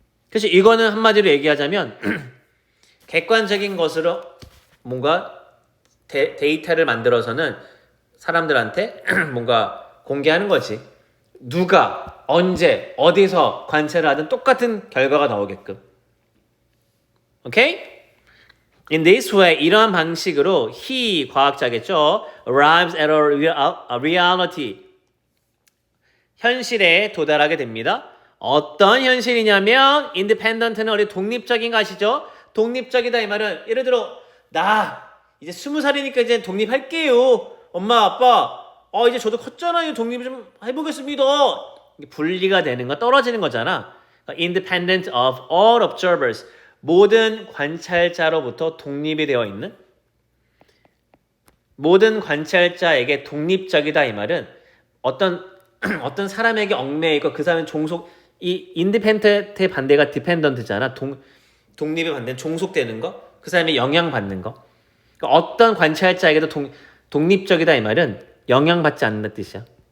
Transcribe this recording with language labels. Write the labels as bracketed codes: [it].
[ko] 그래서 이거는 한마디로 얘기하자면 객관적인 것으로 뭔가 데이터를 만들어서는 사람들한테 뭔가 공개하는 거지. 누가 언제 어디서 관찰을 하든 똑같은 결과가 나오게끔. 오케이? [en] In this way, [ko] 이러한 방식으로 [en] he, [ko] 과학자겠죠. [en] arrives at a reality. [ko] 현실에 도달하게 됩니다. 어떤 현실이냐면 independent는 우리 독립적인 것이죠. 독립적이다 이 말은 예를 들어 나 이제 20살이니까 이제 독립할게요. 엄마 아빠 이제 저도 컸잖아요. 독립 좀 해보겠습니다. 분리가 되는 거 떨어지는 거잖아. [en] Independent of all observers. [ko] 모든 관찰자로부터 독립이 되어 있는 모든 관찰자에게 독립적이다 이 말은 어떤 사람에게 얽매이고 그 사람은 종속 이 인디펜던트의 반대가 디펜던트잖아. 독립의 반대는 종속되는 거. 그 사람이 영향받는 거. 그러니까 어떤 관찰자에게도 독립적이다 이 말은 영향받지 않는다는 뜻이야.